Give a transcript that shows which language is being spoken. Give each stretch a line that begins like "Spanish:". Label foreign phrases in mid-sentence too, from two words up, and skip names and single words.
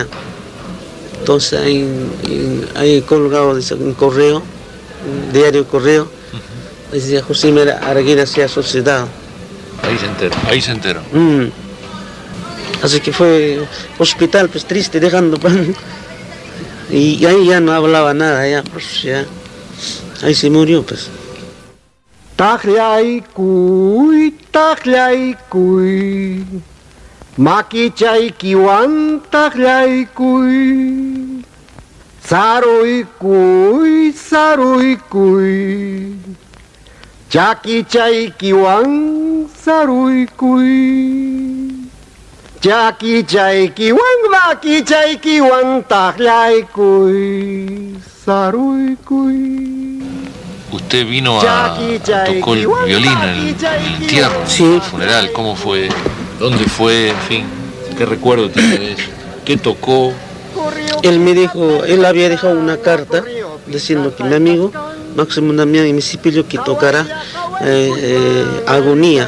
Spanish: Entonces ahí colgado en correo, un diario correo, Decía José María Arguedas se ha suicidado. Ahí se enteró. Así que fue hospital, pues triste, dejando pan. Y ahí ya no hablaba nada, ya, pues ya. Ahí se murió, pues.
Quechua: Tajlay kuy, makichay kiwan tajlay kuy, saruy kuy, chakichay kiwan saruy kuy, chakichay kiwan makichay kiwan tajlay kuy, saruy kuy.
Spanish: Usted tocó el violín en el entierro, Sí. en el funeral. ¿Cómo fue? ¿Dónde fue? En fin, ¿qué recuerdo tiene de eso? ¿Qué tocó? Él me dijo, él había dejado una carta diciendo que mi amigo Máximo Damián y Misipillo que tocara Agonía.